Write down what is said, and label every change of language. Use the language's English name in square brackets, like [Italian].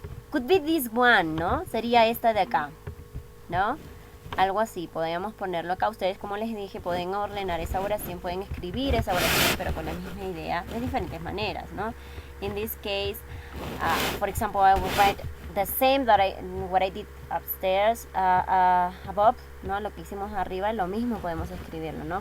[English] Could be this one, [Spanish] ¿no? Sería esta de acá, ¿no? Algo así, podríamos ponerlo acá. Ustedes, como les dije, pueden ordenar esa oración, pueden escribir esa oración, pero con la misma idea de diferentes maneras, ¿no? [English] In this case, for example, I will write the same what I did upstairs, above, ¿no? [Spanish] Lo que hicimos arriba, lo mismo podemos escribirlo, ¿no?